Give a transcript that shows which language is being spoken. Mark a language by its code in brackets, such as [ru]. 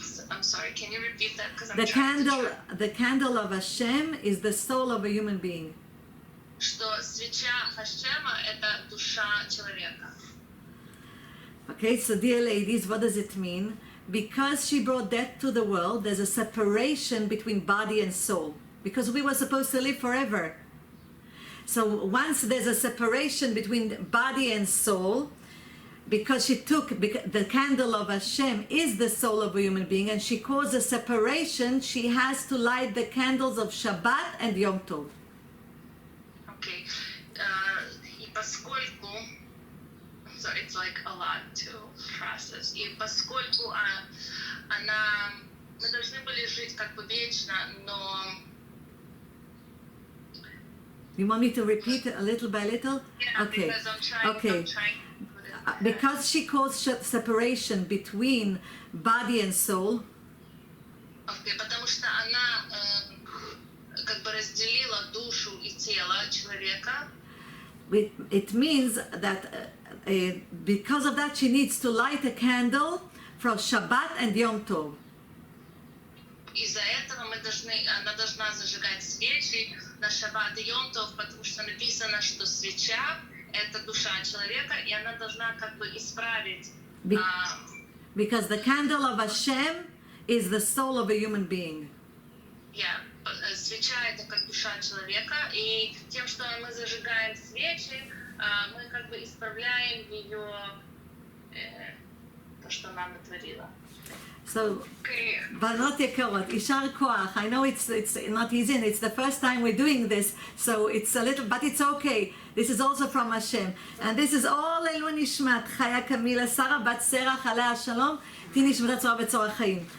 [en] I'm sorry, can you repeat that? Because I'm trying to try. The candle of Hashem is the soul of a human being. [ru] Что свеча Хашема – это душа человека. [en] Okay, so dear ladies, what does it mean? Because she brought death to the world, there's a separation between body and soul. Because we were supposed to live forever. So once there's a separation between body and soul, because she took the candle of Hashem is the soul of a human being, and she caused a separation, she has to light the candles of Shabbat and Yom Tov. Okay. [ru] И поскольку, [en] so it's like a lot to process. [ru] И поскольку она, мы должны были жить как бы вечно, но [en] You want me to repeat it a little by little? yeah, Okay. because I'm trying to put it. because she caused separation between body and soul, [ru] Окей, потому что она как бы разделила душу и тело человека. [en] it means that because of that she needs to light a candle for Shabbat and Yom Tov. [ru] Из-за этого она должна зажигать свечи на Шаббат и Йом Тов, потому что написано, что свеча — это душа человека, и она должна как бы исправить. [en] Because the candle of Hashem is the soul of a human being. [ru] Свеча — это как душа человека, и тем, что мы зажигаем свечи, мы как бы исправляем ее, то, что она натворила. [en] So, Banot Yekarot, Ishar Koach. I know it's not easy, and it's the first time we're doing this, so it's a little, but it's okay. This is also from Hashem, and this is all Elu Nishmat Chaya Kamila Sarah Bat Serach Alea Shalom Ti Nishmat Tzora B'Tzorah Chaim.